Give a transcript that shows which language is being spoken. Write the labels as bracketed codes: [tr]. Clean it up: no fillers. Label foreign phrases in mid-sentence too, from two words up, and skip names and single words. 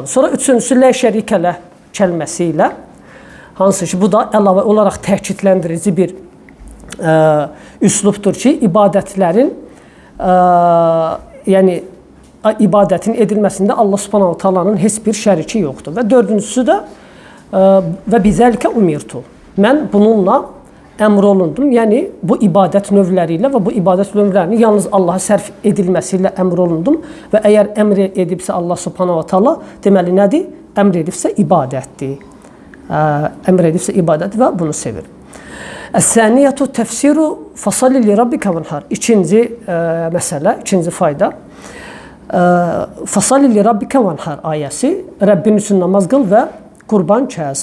[az] Sonra üçüncüsü [ar] لا شريك له [az] kəlməsi ilə, hansı ki, bu da əlavə olaraq təkidləndirici bir üslubdur ki, ibadətlərin, yəni ibadətin edilməsində Allah [ar] سبحانه وتعالى [az] heç bir şəriki yoxdur. Və dördüncüsü də [ar] وبذلك أمرت. [az] Mən bununla əmr olundum. Yəni bu ibadət növləri ilə və bu ibadət növlərini yalnız Allaha sərf edilməsi ilə əmr olundum. Və əgər əmr edibsə Allah [ar] سبحانه وتعالى, [az] deməli nədir? Əmr edibsə ibadətdir. Əmr edibsə ibadət və bunu sevir. [ar] الثانية تفسير فصل لربك وانحر. [az] İkinci məsələ, ikinci fayda. [ar] فصل لربك وانحر [az] ayəsi, Rəbbin üçün namaz qıl və qurban kəs.